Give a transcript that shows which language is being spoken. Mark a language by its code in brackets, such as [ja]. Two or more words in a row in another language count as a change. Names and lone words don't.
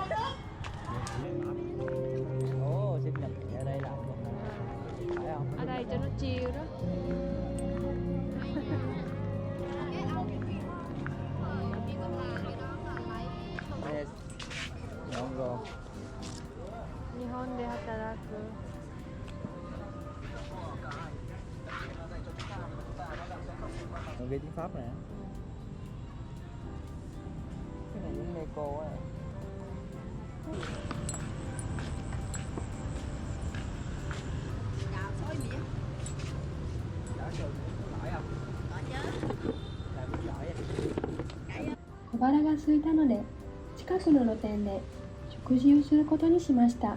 [vi] Ồ, sinh nhật ở đây làm luôn phải không? Ở đây cho nó chill đó. Đây, ngon rồi. [ja] 日本で働く。 [vi] Người Việt tiếng Pháp nè. Cái này giống Neko á. [ja] 小腹が空いたので、近くの露店で食事をすることにしました。